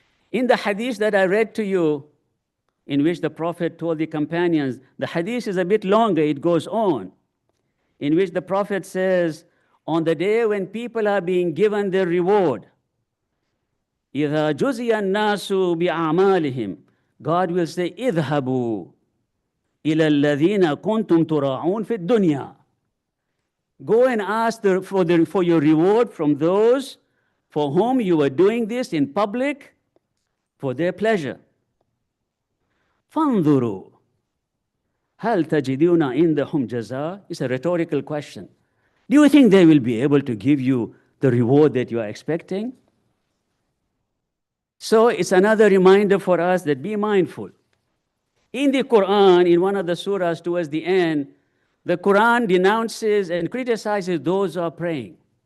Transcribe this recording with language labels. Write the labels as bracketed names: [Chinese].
[English] In the hadith that I read to you, in which the Prophet told the companions, the hadith is a bit longer, it goes on, in which the Prophet says, on the day when people are being given their reward, [Arabic] إِذَا جُزِيَ النَّاسُ بِأَعْمَالِهِمْ, [English] God will say, [Arabic] اذهبوا إلى الذين كنتم تراعون في الدنيا. [English] Go and ask for your reward from those for whom you were doing this in public for their pleasure. [Arabic] فانظروا هل تجدون عندهم جزاء? [English] It's a rhetorical question. Do you think they will be able to give you the reward that you are expecting? So it's another reminder for us that be mindful. In the Quran, in one of the surahs towards the end, the Quran denounces and criticizes those who are praying.